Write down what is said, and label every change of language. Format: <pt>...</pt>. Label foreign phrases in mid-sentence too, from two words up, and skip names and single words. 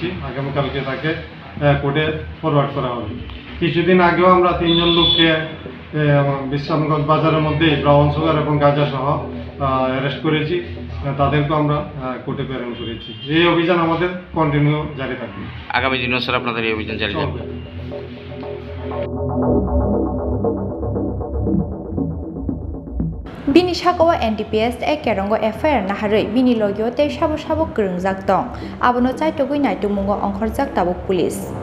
<bn>আগামীকালকে তাকে কোর্টে ফরওয়ার্ড করা হবে। কিছুদিন আগেও আমরা 3 জন লোককে বিশ্রামগঞ্জ বাজারের মধ্যে ব্রাউন সুগার এবং গাঁজা সহ অ্যারেস্ট করেছি। তাদেরকে আমরা কোর্টে প্রেরণ করেছি। এই অভিযান আমাদের কন্টিনিউ জারি থাকবে। আগামী দিনেও স্যার আপনাদের এই অভিযান জারি থাকবে।</bn> <trp>Bini sakawa NDPS kerongo FIR naharoi bini logyo te sabo gerungjak tong abono chaitogui naitumungo ongkhorjak tabuk police</trp>